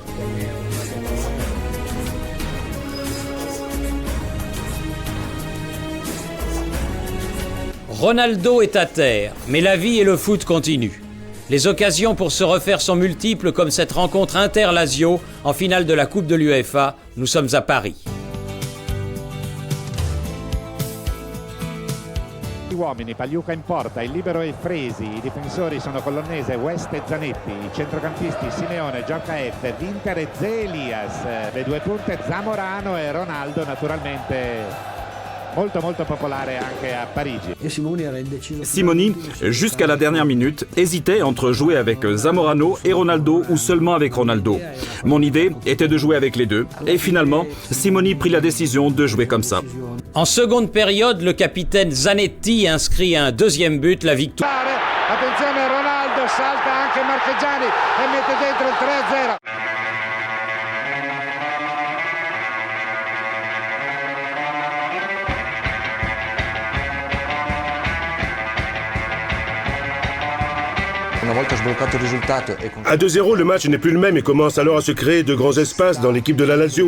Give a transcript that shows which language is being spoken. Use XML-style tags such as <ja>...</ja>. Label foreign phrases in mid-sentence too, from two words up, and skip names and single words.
<fr>Ronaldo est à terre, mais la vie et le foot continuent. Les occasions pour se refaire sont multiples, comme cette rencontre Inter-Lazio en finale de la Coupe de l'UEFA. Nous sommes à Paris.</fr> <it>Uomini, Pagliuca in porta, il libero è Fresi, i difensori sono Colonnese, West e Zanetti, i centrocampisti Simeone, Djorkaeff, Winter e Ze Elias, le due punte Zamorano e Ronaldo, naturalmente molto popolare anche a Parigi.</it> <fr>Simoni, jusqu'à la dernière minute, hésitait entre jouer avec Zamorano et Ronaldo ou seulement avec Ronaldo. Mon idée était de jouer avec les deux et finalement, Simoni prit la décision de jouer comme ça. En seconde période, le capitaine Zanetti inscrit un deuxième but, la victoire.</fr> <it>Attenzione, Ronaldo salta anche Marchegiani e mette dentro il 3-0.</it> <fr>À 2-0, le match n'est plus le même et commence alors à se créer de grands espaces dans l'équipe de la Lazio.</fr>